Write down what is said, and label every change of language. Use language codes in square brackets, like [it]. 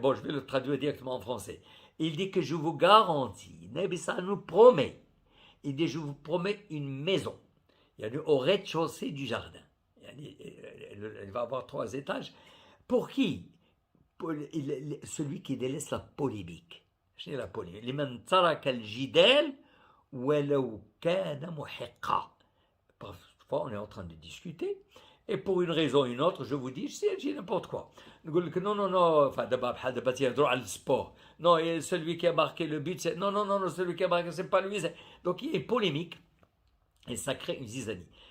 [fr] Bon, je vais le traduire directement en français. Il dit que je vous garantis, Nabi ça nous promet, il dit je vous promets une maison, au rez-de-chaussée du jardin. Elle va avoir 3 étages. Pour qui? Pour celui qui délaisse la polémique. Je dis la polémique. [ar] لمن ترك الجدال ولو كان محقا. [fr] Parfois, on est en train de discuter, et pour une raison ou une autre, je vous dis, j'ai n'importe quoi. Non, enfin, d'abord, il y a droit à le sport. Non, et celui qui a marqué le but, c'est. Non, celui qui a marqué, c'est pas lui. Donc, il y a une polémique, et ça crée une zizanie.